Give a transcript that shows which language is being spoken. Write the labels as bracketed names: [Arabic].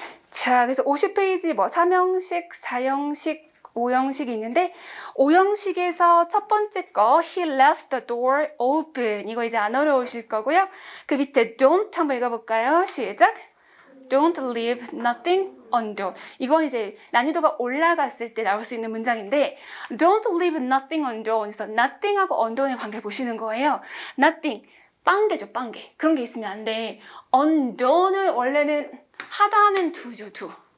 [Korean] 자, 그래서 50페이지 3형식, 4형식, 5형식이 있는데 5형식에서 첫 번째 거 [English] He left the door open [Korean] 이거 이제 안 어려우실 거고요. 그 밑에 don't 한번 읽어볼까요? 시작! [English] Don't leave nothing undone. [Korean] 이건 이제 난이도가 올라갔을 때 나올 수 있는 문장인데 [English] Don't leave nothing undone. [Korean] 그래서 nothing하고 undone의 관계 보시는 거예요. Nothing, 빵개죠, 빵개. 그런 게 있으면 안 돼. undone은 원래는 하다는 두죠, 두.